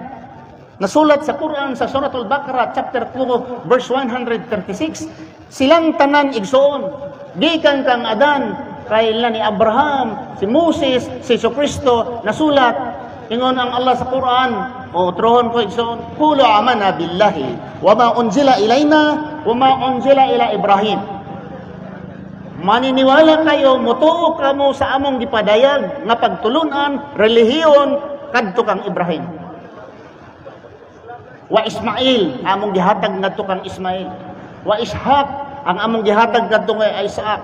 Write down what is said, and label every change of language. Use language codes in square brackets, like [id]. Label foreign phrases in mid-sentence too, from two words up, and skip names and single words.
[ceb] Nasulat sa Quran sa Suratul Baqarah [en] chapter 2 verse 136, [ceb] silang tanan igsoon, gikan kang Adan, kailan ni Abraham, si Moses, si Hesukristo, nasulat ingon ang Allah sa Quran, o trohon ko igsoon, [ar] قولوا آمنا بالله وما أنزل إلينا وما أنزل إلى إبراهيم. [tl] Maniniwala kayo, [ceb] mutuo kamo sa among gipadayag nga pagtulunan, relihiyon kadto kang Ibrahim. [ar] وإسماعيل, [ceb] among gihatag ngadto kang Ismail. [ar] وإسحاق, [ceb] ang among gihatag ngadto kay Isaac.